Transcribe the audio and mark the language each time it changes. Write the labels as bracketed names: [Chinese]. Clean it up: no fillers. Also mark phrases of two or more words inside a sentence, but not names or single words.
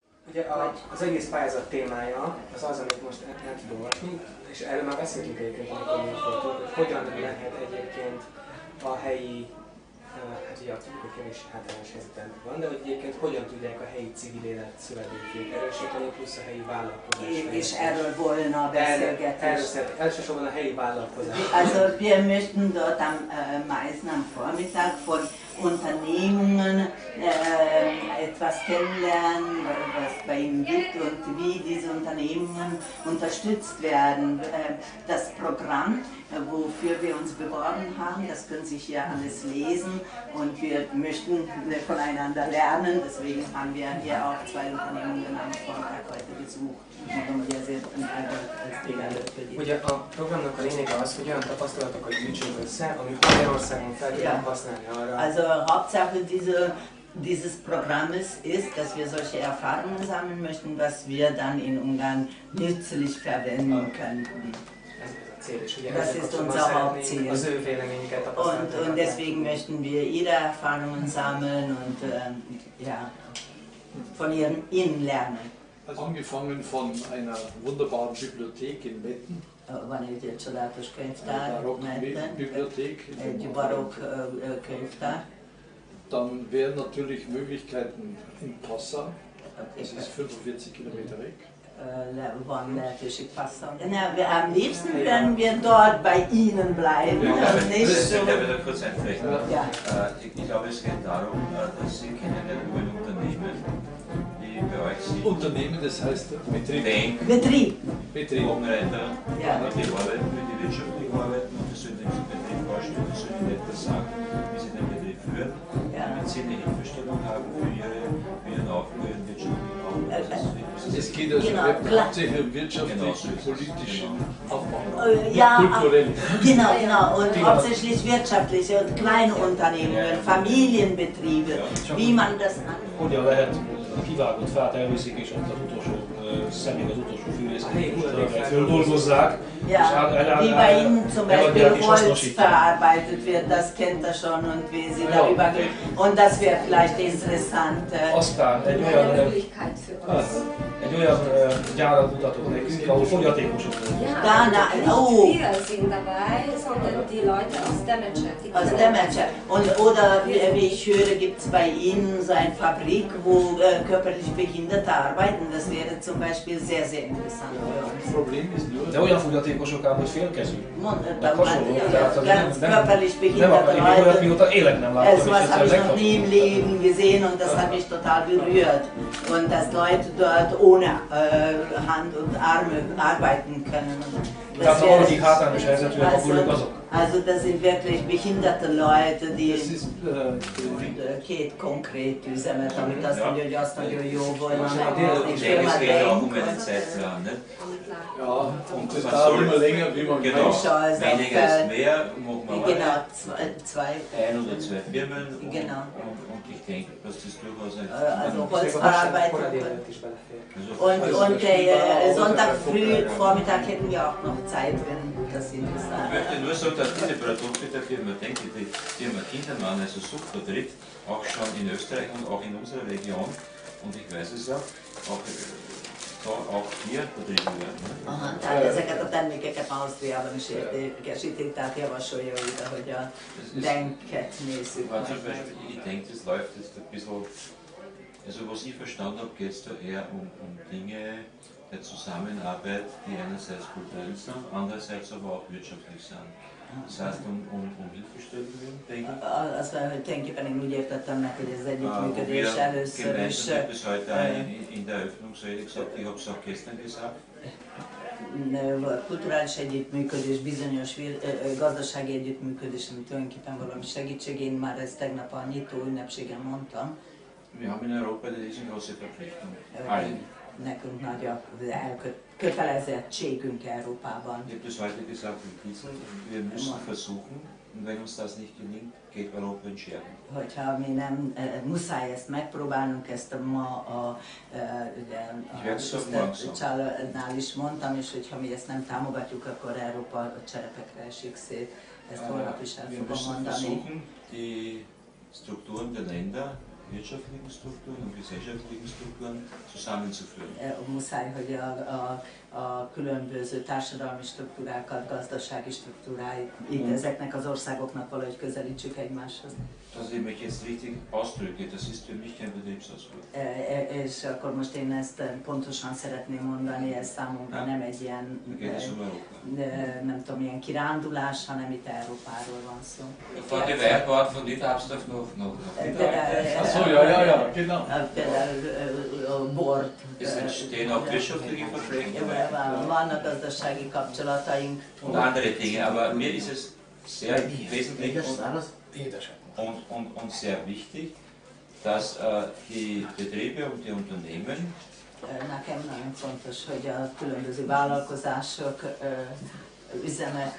[Hungarian] Ugye az egész pályázat témája az az, amit most el tud olvasni, és erről már beszéltünk egyébként, amikor mi voltunk, hogy hogyan lehet egyébként a helyi, hát ugye tudjuk, kevés hátrányos helyzeten van, de hogy egyébként hogyan tudják a helyi civil élet szövetségét erősíteni, plusz a helyi vállalkozás. És erről volna a beszélgetés. Elsősorban a helyi vállalkozás. [German] Also wir möchten dort am meisten am Vormittag von Unternehmungen etwas kennenlernen, was bei ihnen gibt und wie diese Unternehmungen unterstützt werden. Das Programm, wofür wir uns beworben haben, das können Sie hier alles lesen und wir möchten voneinander lernen. Deswegen haben wir hier auch zwei Unternehmungen am Vortag heute besucht. [Hungarian] Ugye a programnak a lényege az, hogy olyan tapasztalatokat gyűjtsünk össze, amit Magyarországon fel tudunk használni arra. [German] Also Hauptsache dieses Programmes ist, dass wir solche Erfahrungen sammeln möchten, was wir dann in Ungarn nützlich verwenden könnten. Das ist unser Hauptziel. Und deswegen möchten wir ihre Erfahrungen sammeln und ja, von ihnen lernen. Also angefangen von einer wunderbaren Bibliothek in Metten. [Hungarian] Van egy csodálatos könyvtár, egy barokk könyvtár. [German] Dann wären natürlich Möglichkeiten in Passau, das ist 45 Kilometer weg. [Hungarian] Van lehetőség Passau. [German] Am liebsten können wir dort bei Ihnen bleiben. Ja, ich darf da kurz einflechten. Ja. Ich glaube, es geht darum, dass Sie kennen ja nur ein Unternehmen, die bei euch sind. Unternehmen, das heißt Betrieb. Betrieb. Umreiter, die arbeiten, für die wirtschaftlich arbeiten und die sollen den Betrieb vorstellen, die sollen nicht das sagen, wie sie den Betrieb führen, damit sie eine Hilfestellung haben für ihren Aufbau, ihren wirtschaftlichen Aufbau. Es geht also hauptsächlich um wirtschaftlichen, politischen Aufbau, kulturellen. Genau, und hauptsächlich wirtschaftliche und kleine Unternehmen, Familienbetriebe, wie man das [Hungarian] Hogyan lehet a kivágott fát elviszik, és ott az utolsó személy, az utolsó fűrészet földolgozzák. [German] Ja, wie bei Ihnen zum Beispiel Holz verarbeitet wird, das kennt er schon und wie Sie darüber gehen. Und das wäre vielleicht interessant. [Hungarian] Aztán egy olyan gyárat mutatott nekünk, ahol fogyatékosok voltak. [German] Aus Demacher. Oder wie ich höre, gibt es bei Ihnen so eine Fabrik, wo körperlich Behinderte arbeiten. Das wäre zum Beispiel sehr, sehr interessant für uns. Problem ist nur, [Hungarian] de olyan fogyatékosok ám, hogy félkezű. [German] Ganz körperlich behinderte Leute. [Hungarian] Mióta élet nem láttam, és [German] was habe ich [Hungarian] egyszer [German] noch nie im Leben gesehen und das hat mich total berührt. Und dass Leute dort ohne Hand und Arme arbeiten können. [Hungarian] Tehát valaki hátrányos helyzetűek, akkor ők azok. [German] Also das sind wirklich behinderte Leute, die [Hungarian] két konkrét üzemet, amit azt mondja, hogy azt nagyon jó volna megnézni. [German] ja, und das dauert immer länger, wie man genau. Weniger ist mehr, genau, zwei. Ein oder zwei Firmen genau. Und ich denke, dass das durchaus ein also Holzverarbeitung. Und Sonntag früh, Vormittag hätten wir auch noch Zeit, wenn das interessant ist. Ich möchte nur sagen, dass diese Produkte der Firma Denk, die Firma Kindermann, also Sucht vertritt, auch schon in Österreich und auch in unserer Region, und ich weiß es auch hier betrieben werden. [Hungarian] Aha, tehát ezeket a termékeket Ausztriában is értékesítik, tehát javasolja ide, hogy a Denket nézzük. [German] Ich denke, das läuft jetzt ein bisschen, also was ich verstanden habe, geht es da eher um Dinge der Zusammenarbeit, die einerseits kulturell sind, andererseits aber auch wirtschaftlich sind. Das heißt, um Hilfestellungen, denke ich. [Hungarian] Azt mondja, hogy tulajdonképpen én úgy értettem meg, hogy ez együttműködés először is. [German] Bis heute in der Eröffnungsrede gesagt, ich habe es auch gestern gesagt. [Hungarian] Kulturális együttműködés, bizonyos gazdasági együttműködés, ami tulajdonképpen valami segítség. Én már ezt tegnap a nyitó ünnepségen mondtam. [German] Wir haben in Europa eine riesengroße Verpflichtung. [Hungarian] Nekünk nagy a kötelezettségünk Európában. [German] Ich habe das heute gesagt in Kiesel, wir müssen versuchen, und wenn uns das nicht gelingt, geht Europa in Scherben. [Hungarian] Hogyha mi nem muszáj ezt megpróbálnunk, ezt ma a családnál is mondtam, és hogyha mi ezt nem támogatjuk, akkor Európa a cserepekre esik szét. Ezt holnap is el fogom mondani. [German] Die Strukturen der Länder wirtschaftlichen Strukturen und gesellschaftlichen Strukturen zusammenzuführen. [Hungarian] Muszáj, hogy a különböző társadalmi struktúrákat, gazdasági struktúráit itt ezeknek az országoknak valahogy közelítsük egymáshoz. [German] Dass ich mich jetzt richtig ausdrücke, das ist für mich kein Betriebsausflug. [Hungarian] És akkor most én ezt pontosan szeretném mondani, ez számomra nem egy ilyen, nem tudom, ilyen kirándulás, hanem itt Európáról van szó. [German] Von der Weihbart von Niederabstadt nach Achso, ja, genau. [Hungarian] Például bort. [German] Es entstehen auch wirtschaftliche Verflechtungen. [Hungarian] Vannak gazdasági kapcsolataink. [German] Und andere Dinge, aber mir ist es sehr wesentlich und sehr wichtig, dass die Betriebe und die Unternehmen [Hungarian] Nekem nagyon fontos, hogy a különböző vállalkozások, üzemek